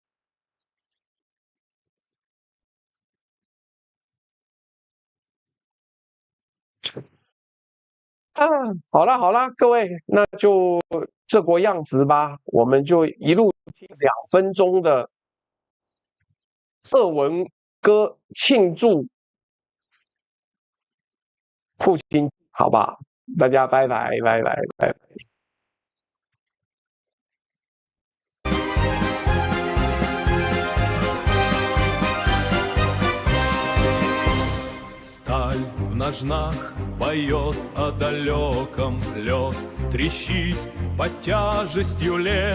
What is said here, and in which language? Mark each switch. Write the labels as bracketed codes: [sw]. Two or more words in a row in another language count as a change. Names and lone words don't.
[zh] 好了，各位，那就这国样子吧，我们就一路听2分钟的俄文歌庆祝父亲，好吧？大家拜拜。 [ru] Сталь в ножнах поет о далеком, лед трещит под тяжестью лет.